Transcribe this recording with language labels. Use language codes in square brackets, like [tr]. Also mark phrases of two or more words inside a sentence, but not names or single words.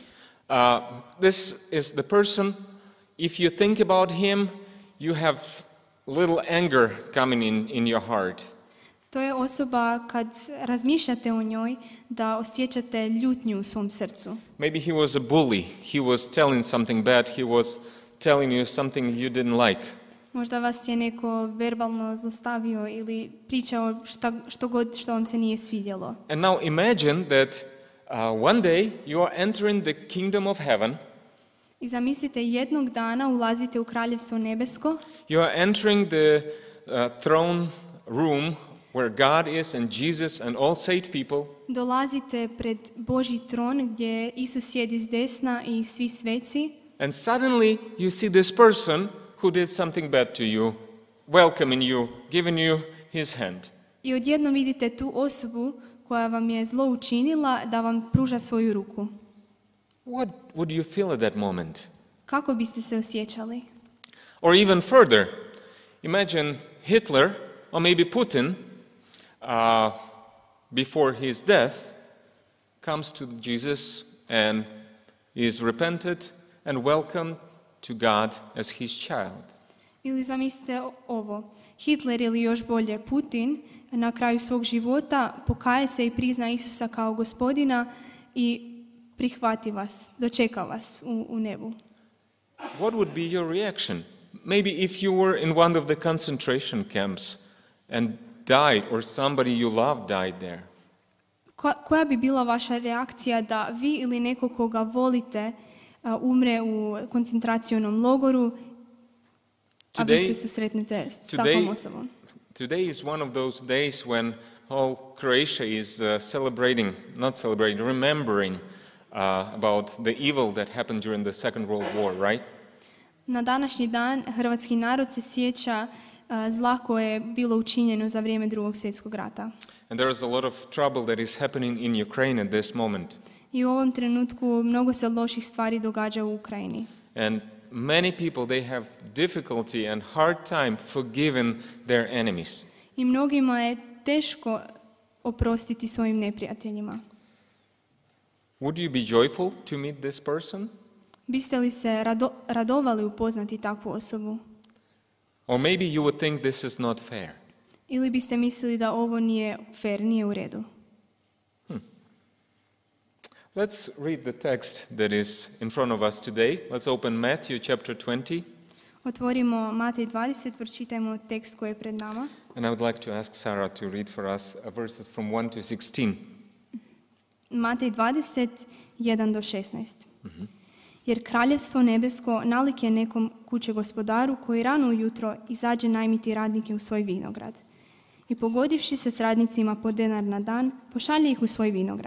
[en] This is the person, if you think about him, you have little anger coming in your heart. [hr] To je osoba kad razmišljate o njoj da osjećate ljutnju u svom srcu. [en] Maybe he was a bully. He was telling something bad. He was telling you something you didn't like. [hr] Možda vas je neko verbalno zlostavio ili pričao što vam se nije svidjelo. [en] And now imagine that one day you are entering the kingdom of heaven. [hr] I zamislite, jednog dana ulazite u kraljevstvo nebesko. [en] You are entering the throne room where God is and Jesus and all saved people. [hr] Dolazite pred Božji tron gdje Isus sjedi s desna i svi sveci. [en] And suddenly you see this person who did something bad to you, welcoming you, giving you his hand. [hr] I odjednom vidite tu osobu koja vam je zlo učinila da vam pruža svoju ruku. [en] What would you feel at that moment? [hr] Kako biste se osjećali? [en] Or even further, imagine Hitler or maybe Putin before his death comes to Jesus and is repented and welcomed to God as his child. [hr] Ili zamislite ovo. Hitler ili još bolje Putin na kraju svog života pokaje se i prizna Isusa kao gospodina i prihvati vas, dočeka vas u nebu. [en] What would be your reaction? Maybe if you were in one of the concentration camps and died or somebody you loved died there. [hr] Koja bi bila vaša reakcija da vi ili neko koga volite umre u koncentracionom logoru, a vi se susretnete s takvom osobom? [en] Today is one of those days when all Croatia is remembering about the evil that happened during the Second World War, right? [hr] Na današnji dan hrvatski narod se sjeća zla koje je bilo učinjeno za vrijeme Drugog svjetskog rata. [en] And there is a lot of trouble that is happening in Ukraine at this moment. [hr] I u ovom trenutku mnogo se loših stvari događa u Ukrajini. [en] And many people, they have difficulty and hard time forgiving their enemies. [hr] I mnogima je teško oprostiti svojim neprijateljima. [en] Would you be joyful to meet this person? [hr] Biste li se radovali upoznati takvu osobu? [en] Or maybe you would think this is not fair. [hr] Ili biste mislili da ovo nije fair, nije u redu? [en] Let's read the text that is in front of us today. Let's open Matthew chapter 20. [hr] Otvorimo Matej 20, pročitajmo tekst koji je pred nama. [en] And I would like to ask Sarah to read for us verses from 1 to 16. [hr] Matej 20, 1 do 16. Jer kraljevstvo nebesko nalik je nekom kuće gospodaru koji rano ujutro izađe najmiti radnike u svoj vinograd. I pogodivši se s radnicima po denar na dan, pošalje ih u svoj vinograd.